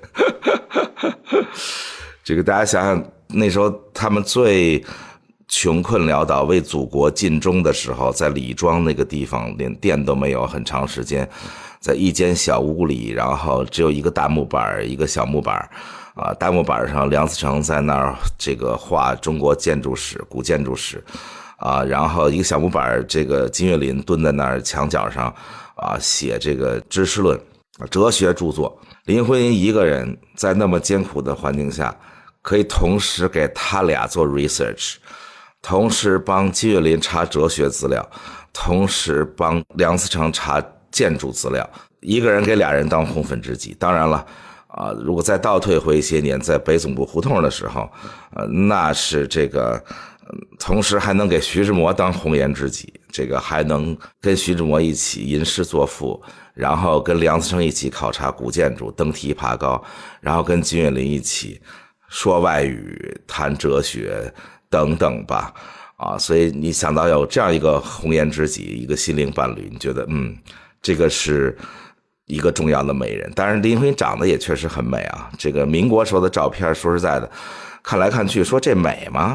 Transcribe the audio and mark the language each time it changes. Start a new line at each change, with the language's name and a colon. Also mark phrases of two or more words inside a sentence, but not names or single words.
Chinese: 這個大家想想，那時候他們最窮困潦倒為祖國盡忠的時候，在李莊那個地方連店都沒有，很長時間在一間小屋裡，然後只有一個大木板，一個小木板大木板上梁思成在那兒这個畫中國建築史、古建築史然後一個小木板，這個金岳霖蹲在那兒牆角上寫這個知識論哲學著作。林徽因一個人在那麼艱苦的環境下，可以同時給他倆做 research， 同時幫金岳霖查哲學資料，同時幫梁思成查建築資料，一個人給俩人当红粉知己。当然了如果再倒退回一些年，在北总部胡同的时候那是这个同时还能给徐志摩当红颜知己，这个还能跟徐志摩一起吟诗作赋，然后跟梁思成一起考察古建築，登梯爬高，然后跟金岳霖一起說外語，談哲學等等吧所以你想到有這樣一個紅顏知己，一個心靈伴侶，你覺得這個是一個重要的美人。當然林徽因長得也確實很美這個民國時候的照片，說實在的看來看去說這美嗎？